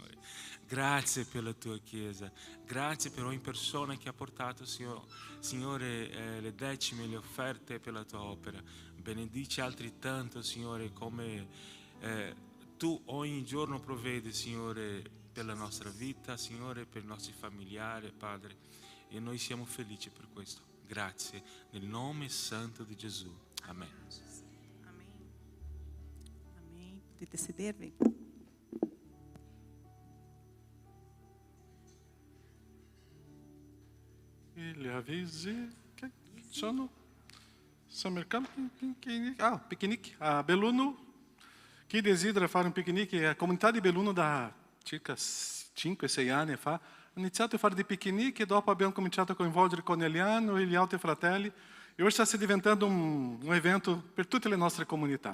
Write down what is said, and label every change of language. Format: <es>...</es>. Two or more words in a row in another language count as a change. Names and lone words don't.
<it>Grazie per la tua Chiesa, grazie per ogni persona che ha portato, Signore, le decime, le offerte per la tua opera. Benedici altri tanto, Signore, come tu ogni giorno provvedi, Signore, per la nostra vita, Signore, per i nostri familiari, Padre. E noi siamo felici per questo. Grazie, nel nome santo di Gesù. Amen.</it> <pt>amém. Amém.</pt> <it>Potete sedervi. E gli avvisi che sono</it> <pt>mercando piquenique</pt> <it>a Belluno. Chi desidera fare un picnic, a comunità di Belluno da circa 5-6 anni fa ha iniziato a fare dei picnic e dopo abbiamo cominciato a coinvolgere Corneliano e gli altri fratelli e ora sta diventando un evento per tutte le nostre comunità.</it>